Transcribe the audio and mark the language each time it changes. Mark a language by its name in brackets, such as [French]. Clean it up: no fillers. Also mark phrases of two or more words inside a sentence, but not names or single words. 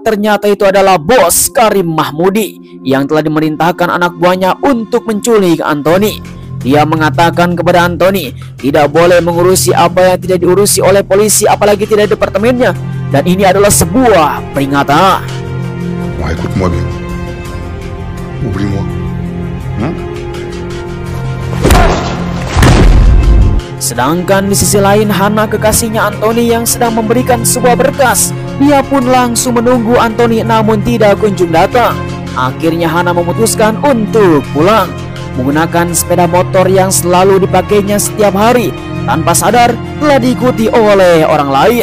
[Indonesian] Ternyata itu adalah bos Karim Mahmudi yang telah dimerintahkan anak buahnya untuk menculik Anthony. Dia mengatakan kepada Anthony tidak boleh mengurusi apa yang tidak diurusi oleh polisi, apalagi tidak departemennya. Dan ini adalah sebuah peringatan. [French] Bon, écoute-moi bien. Oublie-moi. [Indonesian] Sedangkan di sisi lain, Hana, kekasihnya Anthony yang sedang memberikan sebuah berkas. Dia pun langsung menunggu Anthony namun tidak kunjung datang. Akhirnya Hana memutuskan untuk pulang menggunakan sepeda motor yang selalu dipakainya setiap hari, tanpa sadar telah diikuti oleh orang lain.